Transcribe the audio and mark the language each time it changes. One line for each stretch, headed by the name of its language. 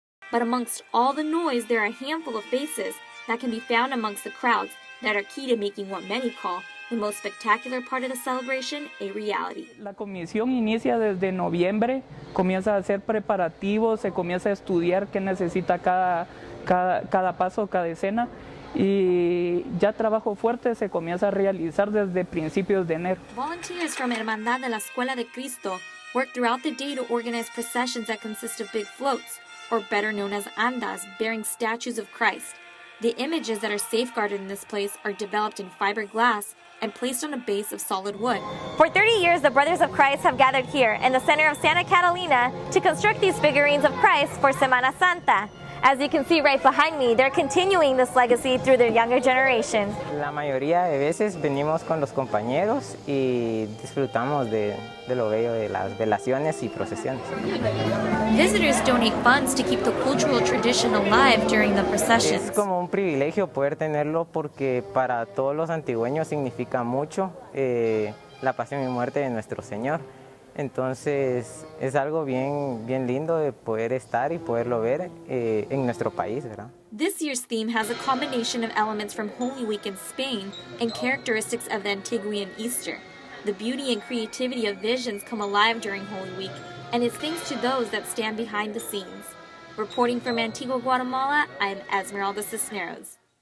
English: But amongst all the noise, there are a handful of faces that can be found amongst the crowds that are key to making what many call the most spectacular part of the celebration a reality.
Spanish: La comisión inicia desde noviembre, comienza a hacer preparativos, se comienza a estudiar qué necesita cada paso, cada escena, y ya trabajo fuerte se comienza a realizar desde principios de enero.
English: Volunteers from Hermandad de la Escuela de Cristo work throughout the day to organize processions that consist of big floats, or better known as andas, bearing statues of Christ. The images that are safeguarded in this place are developed in fiberglass and placed on a base of solid wood. For 30 years, the Brothers of Christ have gathered here in the center of Santa Catalina to construct these figurines of Christ for Semana Santa. As you can see right behind me, they're continuing this legacy through their younger generation.
Spanish: La mayoría de veces venimos con los compañeros y disfrutamos de lo bello de las velaciones y procesiones.
English: Visitors donate funds to keep the cultural tradition alive during the processions.
Spanish: Es como un privilegio poder tenerlo porque para todos los antigüeños significa mucho la pasión y muerte de nuestro Señor. Entonces es algo bien lindo de poder estar y poderlo ver en nuestro país, ¿verdad?
English: This year's theme has a combination of elements from Holy Week in Spain and characteristics of the Antiguan Easter. The beauty and creativity of visions come alive during Holy Week, and it's thanks to those that stand behind the scenes. Reporting from Antigua, Guatemala, I'm Esmeralda Cisneros.